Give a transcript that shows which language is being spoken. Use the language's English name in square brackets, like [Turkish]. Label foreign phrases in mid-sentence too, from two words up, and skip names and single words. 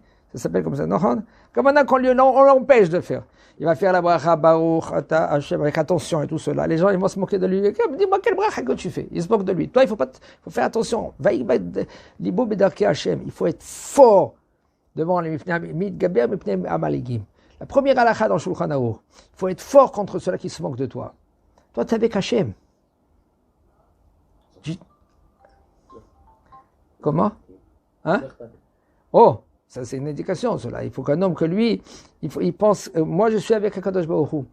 [French] Ça s'appelle comme ça, non? Comme maintenant on l'empêche de faire. Il va faire la bracha [Hebrew] ברוך אתה השם [French] avec attention et tout cela. Les gens ils vont se moquer de lui. Dis-moi quelle bracha que tu fais. Ils se moquent de lui. Toi il faut faire attention. Il faut être fort devant les [Hebrew] מתגבר מפני המלעיגים. [French] La première halakha dans Shulchan Aruch. Il faut être fort contre ceux-là qui se moquent de toi. Toi tu es avec Hashem. Comment? Hein? Oh, ça c'est une indication, cela. Il faut qu'un homme que lui, il pense, moi je suis avec [Hebrew] הקדוש ברוך הוא.